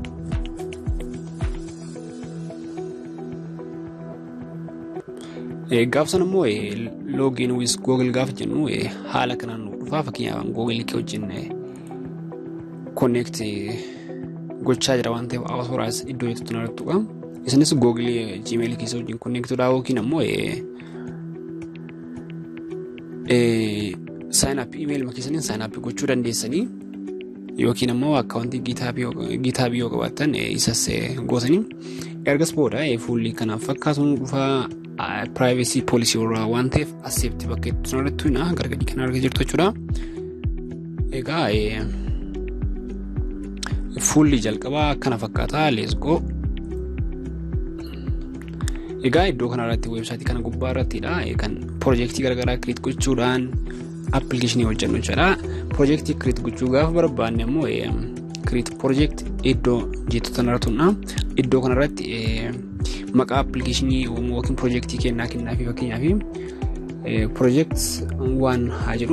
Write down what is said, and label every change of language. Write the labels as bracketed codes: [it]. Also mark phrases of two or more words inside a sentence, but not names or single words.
[om] Gaafsan immoo [en] login with Google [om] gaafa jennu haala kanaan nu dhufa. Fakkeenyaaf Google kee wajjin connect gochaa jira waan ta'eef awwaas iddoo jettu tanarratti tuqa. Isinis Google Gmail keessa wajjin connect dha yookiin ammoo [en] sign up email [om] makiisaniin [en] sign up [om] gochuu dandeessanii yookiin ammoo akkaawuntii GitHub yoo qabaattan isas gootanii ergas booda fuulli kanaaf fakkaatu nu dhufa. [en] Privacy policy [om] irraa waan ta'eef accept bakka itti sanarratti tuuna gargadi kan argaa jirtu jechuudha. Egaa fuulli jalqabaa kana fakkaata. [en] Let's go. [om] Egaa iddoo kanarratti websaayitii kana gubbaa irrattidha kan projektii garaagaraa create gochuudhaan applicationii hojjennu jechuudha. Projektii create gochuu gaafa barbaanne immoo [en] create project [om] iddoo jettu tanarratti tuuna. Iddoo kanarratti maqaa applicationii yookiin projektii kennaa fi fakkeenyaaf project 1 haa jedhu.